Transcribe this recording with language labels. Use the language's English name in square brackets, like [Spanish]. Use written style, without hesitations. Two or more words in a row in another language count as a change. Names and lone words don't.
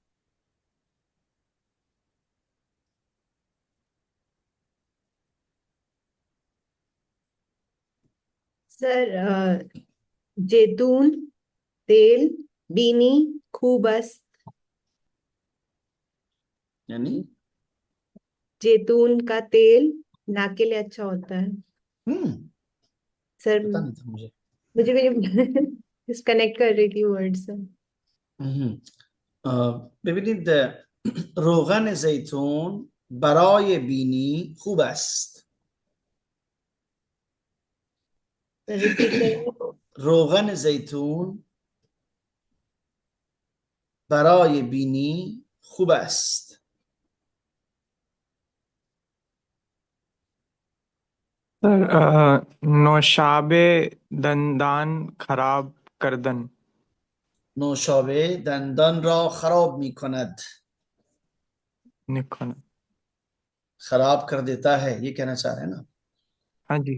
[Persian] सर زیتون تل بینی خوبست. [Hindi] यानी जैतून का तेल नाक के लिए अच्छा होता है सर। पता नहीं था मुझे। मुझे भी कनेक्ट कर रही थी वर्ड से। [Persian] ببینید روغن زیتون برای بینی خوب است. [Hindi] रिपीट करेंगे। [Persian] روغن زیتون برای بینی خوب است. सर نوشابه دندان خراب کردن. نوشابه دندان را خراب می کند. निखन। [Hindi] खराब कर देता है, ये कहना चाह रहे हैं ना? हाँ जी।